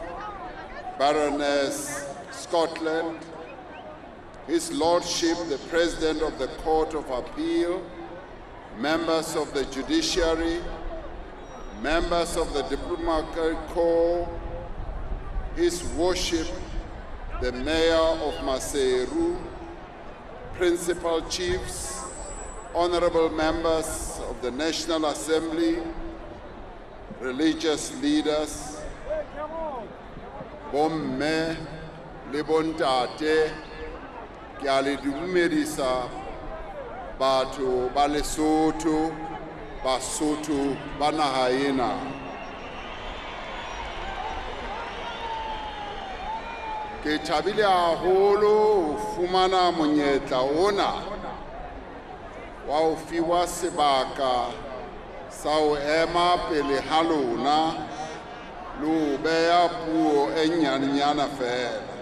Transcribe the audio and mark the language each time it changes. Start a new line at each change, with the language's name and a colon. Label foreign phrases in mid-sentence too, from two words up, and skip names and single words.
English: Baroness Scotland, His Lordship, the President of the Court of Appeal, members of the Judiciary, members of the Diplomatic Corps, His Worship, the Mayor of Maseru, Principal Chiefs, honorable members of the National Assembly, religious leaders,
Southern Sotho: bomme le bontate, ke a le dumedisa batho ba Lesotho, Basotho ba naha ena. Ke thabile haholo ho fumana monyetla ona wa ho fiwa sebaka sa ho ema pele ha lona le ho beha puo e nyanenyana fela.